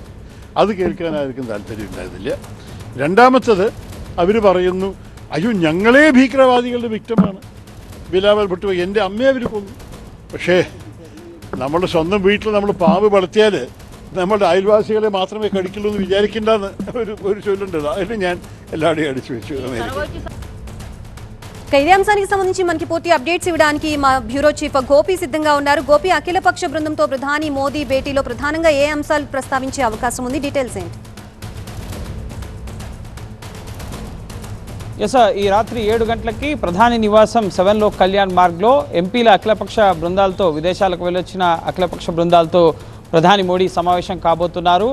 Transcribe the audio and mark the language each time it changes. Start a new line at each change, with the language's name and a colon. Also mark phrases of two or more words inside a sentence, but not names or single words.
Malayalam: അത് കേൾക്കാൻ ആർക്കും താല്പര്യമുണ്ടായിരുന്നില്ല. രണ്ടാമത്തത് അവർ പറയുന്നു അയ്യോ ഞങ്ങളെ ഭീകരവാദികളുടെ വിക്ടമാണ്, ബിലാവൽ ഭുട്ടോ എൻ്റെ അമ്മയെ അവർ കൊന്നു. പക്ഷേ നമ്മുടെ സ്വന്തം വീട്ടിൽ നമ്മൾ പാമ്പ് വളർത്തിയാൽ നമ്മുടെ അയൽവാസികളെ മാത്രമേ കടിക്കുള്ളൂ എന്ന് വിചാരിക്കേണ്ടെന്ന് ഒരു ചൊല്ലുണ്ട്. അതിന് ഞാൻ എല്ലാവരുടെയും അടിച്ചു വെച്ചു.
Telugu: ఇదే అంశానికి సంబంధించి మనకి పూర్తి అప్డేట్స్ ఇవ్వడానికి మా
English: bureau chief
Telugu: గోపి సిద్ధంగా ఉన్నారు. గోపి, అఖిలపక్ష బృందంతో ప్రధాని మోదీ భేటీలో ప్రధానంగా ఏ అంశాలు ప్రస్తావించే అవకాశం ఉంది? డీటెయిల్స్ ఏంటి? ఈ రాత్రి 7 గంటలకి ప్రధాని నివాసం 7 లోక్ కళ్యాణ్ మార్గ్లో ఎంపీల అఖిలపక్ష బృందాలతో, విదేశాలకు వెళ్ళొచ్చిన అఖిలపక్ష బృందాలతో ప్రధాని మోడీ సమావేశం కాబోతున్నారు.